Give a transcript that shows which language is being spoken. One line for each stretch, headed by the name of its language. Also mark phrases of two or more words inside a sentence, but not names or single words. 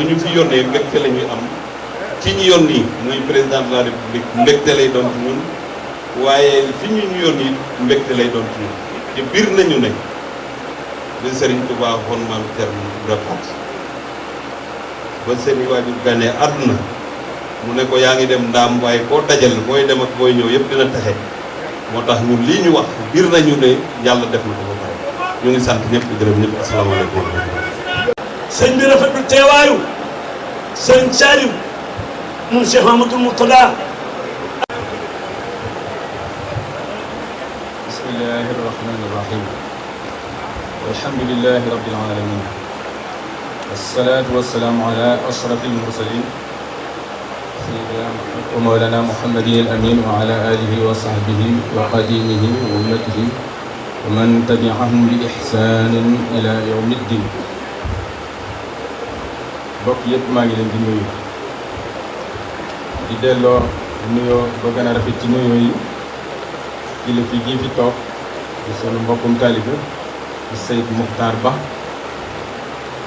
Wolof: ñu fi yónnee mbégte la ñuy am ci ñu yónni muy
French: président de la république
Wolof: mbégte lay doon ci ñun waaye fi ñu yónni mbégte lay doon ci ñun te biir nañu ne li Serigne Touba waxoon maam Thierno Ibrahima ba seen i waajur ganee àdduna mu ne ko yaa ngi dem ndaam waaye koo dajal booy dem ak booy ñëw yëpp dina taxe moo tax ñun lii ñu wax biir nañu ne yàlla def na ko ba pare ñu ngi sant ñëpp di gërëm ñëpp asalaamaaleykum. sëñ bi rafetlu teewaayu sëñ Saliou moom Cheikh Mamadou Mourtada.
Arabic: بسم الله الرحمن الرحيم الحمد لله رب العالمين والصلاة والسلام على أشرف المرسلين سيدنا ومولانا محمد الأمين وعلى آله وصحبه وقادمه وأمته ومن تبعهم بإحسان إلى يوم الدين.
Wolof: bokk yëpp maa ngi leen di nuyu di delloo nuyoo ba gën a rafet ci nuyoo yi kilifa gi fi toog di sunu mbokkum taalibe di Seyd Muxtaar Ba